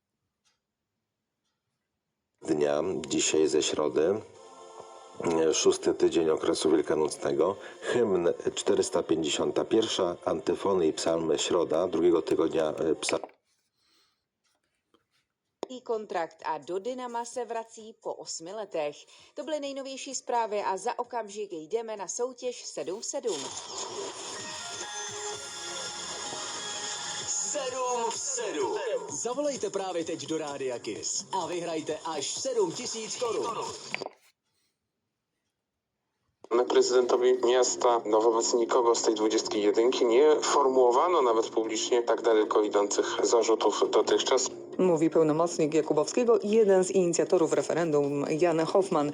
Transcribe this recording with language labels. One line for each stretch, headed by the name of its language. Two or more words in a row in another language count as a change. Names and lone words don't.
Polish: dnia, dzisiaj ze środy, 6. tydzień okresu wielkanocnego, hymn 451, antyfony i psalmy środa, drugiego tygodnia
Czech: kontrakt a do Dynama se vrací po 8 letech. To byly nejnovější zprávy a za okamžik jdeme na soutěž 7-7. 7 v 7. Zavolejte právě teď do Rádia Kiss a vyhrajte až 7 000 korun.
Polish: Prezydentowi miasta, no wobec nikogo z tej 21 nie formułowano nawet publicznie tak daleko idących zarzutów dotychczas. Mówi pełnomocnik Jakubowskiego, jeden z inicjatorów referendum, Jan Hoffman.